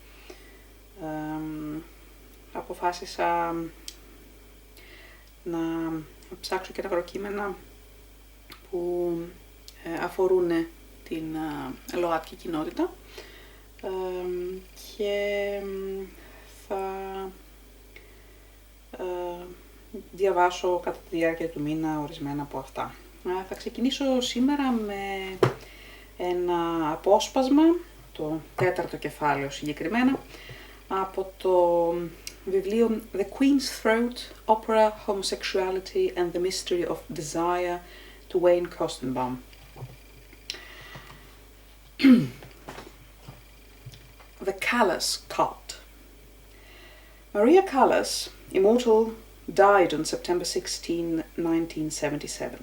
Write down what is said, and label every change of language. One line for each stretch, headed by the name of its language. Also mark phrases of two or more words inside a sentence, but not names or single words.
Greek: αποφάσισα να ψάξω και τα αγροκείμενα που αφορούν την ΛΟΑΤΚΙ κοινότητα και θα διαβάσω κατά τη διάρκεια του μήνα ορισμένα από αυτά. Θα ξεκινήσω σήμερα με ένα απόσπασμα, το 4ο κεφάλαιο συγκεκριμένα, από το βιβλίο The Queen's Throat, Opera, Homosexuality and the Mystery of Desire του Koestenbaum.
English: The Callas Cult. Maria Callas, immortal, died on September 16, 1977.